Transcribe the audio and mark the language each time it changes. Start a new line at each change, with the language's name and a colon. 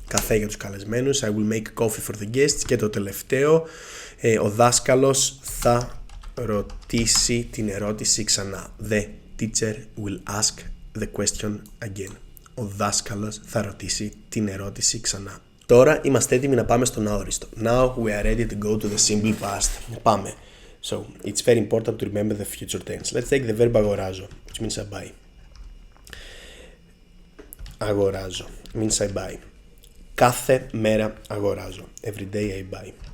English: I will make coffee for the guests.
Greek: Και το τελευταίο, ο δάσκαλος θα ρωτήσει την ερώτηση ξανά.
English: The teacher will ask the question again.
Greek: Ο δάσκαλος θα ρωτήσει την ερώτηση ξανά. Τώρα είμαστε έτοιμοι να πάμε στον αόριστο.
English: Now we are ready to go to the simple past. Πάμε. So, it's very important to remember the future tense. Let's take the verb αγοράζω, which means I buy. Αγοράζω means I buy.
Greek: Κάθε μέρα αγοράζω.
English: Every day I buy.